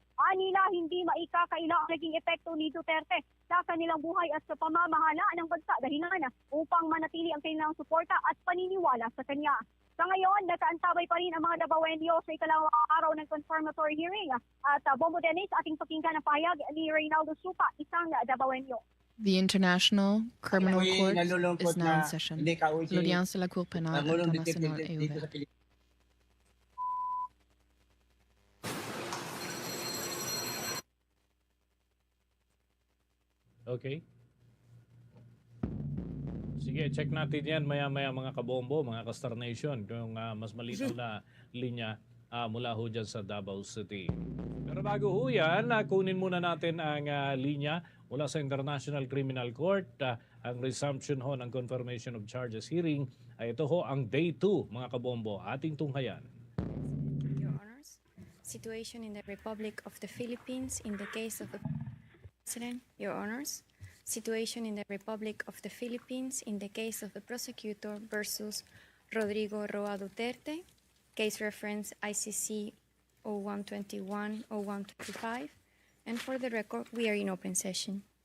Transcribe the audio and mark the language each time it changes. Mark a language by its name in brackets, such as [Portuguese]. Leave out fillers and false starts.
[Filipino] Anila hindi maikakaila ang naging epekto ni Duterte sa kanilang buhay at sa pamamahala ng bansa dahilan upang manatili ang kanilang suporta at paniniwala sa kanya. Sa ngayon, nakaantabay pa rin ang mga Davaoenyo sa ikalawang araw ng confirmatory hearing. At Bombo Dennis, ating pakinggan ang pahayag ni Reynaldo Supa, isang Davaoenyo. [English] The International Criminal Court is now in session. [French] L'audience de la Cour pénale internationale est ouverte. [English] Okay. [Filipino] Sige, check natin yan maya-maya mga kabombo, mga Kastar Nation, kung mas malinaw na linya mula ho dyan sa Davao City. Pero bago ho yan, kunin muna natin ang linya mula sa International Criminal Court. Ang resumption ho ng confirmation of charges hearing ay ito ho ang day 2 mga kabombo, ating tunghayan. [English] Your Honors, situation in the Republic of the Philippines in the case of the President. Your Honors, situation in the Republic of the Philippines in the case of the prosecutor versus Rodrigo Roa Duterte, case reference ICC 0121-0125, and for the record, we are in open session.